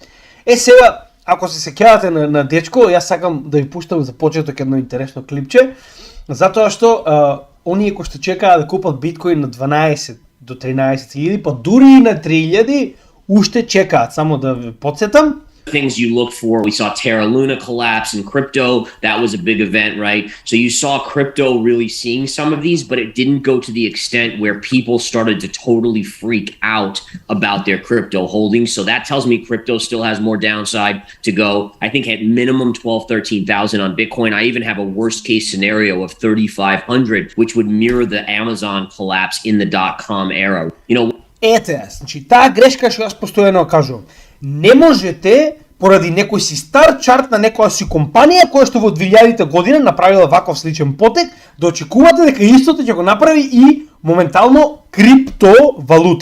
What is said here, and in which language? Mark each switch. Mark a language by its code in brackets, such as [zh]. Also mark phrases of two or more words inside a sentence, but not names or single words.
[mk] Сега, ако се сеќавате на дечко, јас сакам да ви пуштам за почеток едно интересно клипче, затоа што оние кои што чекаат да купат биткоин на 12 до 13.000, па дури и на 3.000, уште чекаат, само да ви подсетам. [en] Things you look for. We saw Terra Luna collapse in crypto. That was a big event, right? So you saw crypto really seeing some of these, but it didn't go to the extent where people started to totally freak out about their crypto holdings. So that tells me crypto still has more downside to go. I think at minimum 12, 13,000 on Bitcoin. I even have a worst case scenario of 3,500, which would mirror the Amazon collapse in the .com era. You know, [mk] Ете, значи таа грешка што јас постојано кажувам. Не можете поради некој си стар чарт на некоја си компанија која што во 2000 година направила ваков сличен потек, да очекувате дека истото ќе го направи и моментално криптовалута.